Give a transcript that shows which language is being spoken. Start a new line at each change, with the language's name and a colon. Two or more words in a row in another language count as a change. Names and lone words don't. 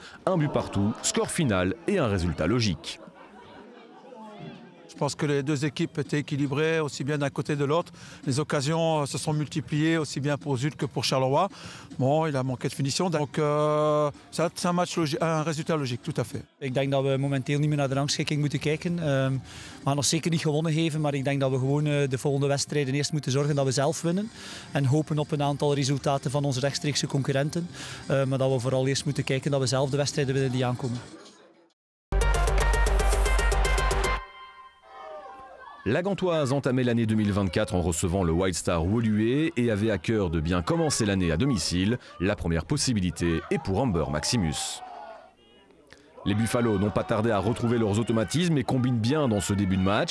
French: Un but partout, score final et un résultat logique. Je pense que les deux équipes étaient équilibrées, aussi bien d'un côté que de l'autre. Les occasions se sont multipliées, aussi bien pour Zulte que pour Charleroi. Bon, il a manqué de finition. Donc c'est un match logique, un résultat logique, tout à fait.
Dutch: Ik denk dat we momenteel niet meer naar de rangschikking moeten kijken. We gaan nog zeker niet gewonnen geven, maar ik denk dat we gewoon de volgende wedstrijden eerst moeten zorgen dat we zelf winnen. En hopen op een aantal resultaten van onze rechtstreekse concurrenten. Maar dat we vooral eerst moeten kijken dat we zelf de wedstrijden winnen die aankomen.
French: La Gantoise entamait l'année 2024 en recevant le White Star Woluwe et avait à cœur de bien commencer l'année à domicile. La première possibilité est pour Amber Maximus. Les Buffalo n'ont pas tardé à retrouver leurs automatismes et combinent bien dans ce début de match.